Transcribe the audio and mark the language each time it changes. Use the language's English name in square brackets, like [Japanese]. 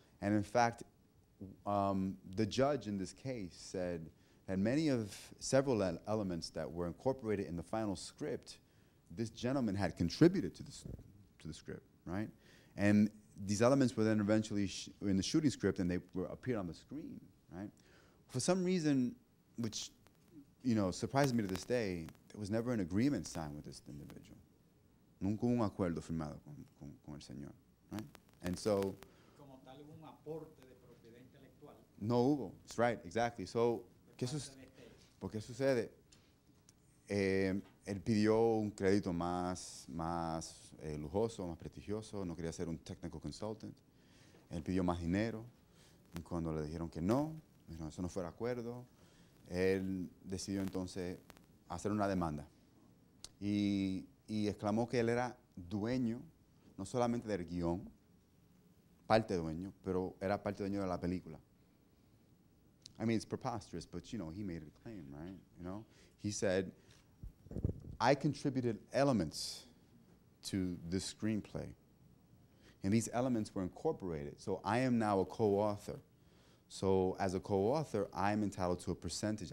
[English] And in fact, the judge in this case said that several elements that were incorporated in the final script, this gentleman had contributed to the script, right? And these elements were then eventually in the shooting script, and they appeared on the screen, right? For some reason, which surprises me to this day, there was never an agreement signed with this individual. [Spanish] Nunca un acuerdo firmado con el señor, right? [English] And so, [Spanish] como tal, hubo un aporte de propiedad intelectual. No hubo. [English] That's right, exactly. So, [Spanish] ¿por qué sucede? Él pidió un crédito más lujoso, más prestigioso, no quería ser un technical consultant. Él pidió más dinero, y cuando le dijeron que no, dijeron, eso no fue el acuerdo, él decidió entonces hacer una demanda. Y exclamó que él era dueño, no solamente del guión, parte dueño, pero era parte dueño de la película. [English] I mean, it's preposterous, but you know, he made a claim, right? You know, he said, I contributed elements to this screenplay, and these elements were incorporated. So I am now a co-author. So as a co-author, I'm entitled to a percentage.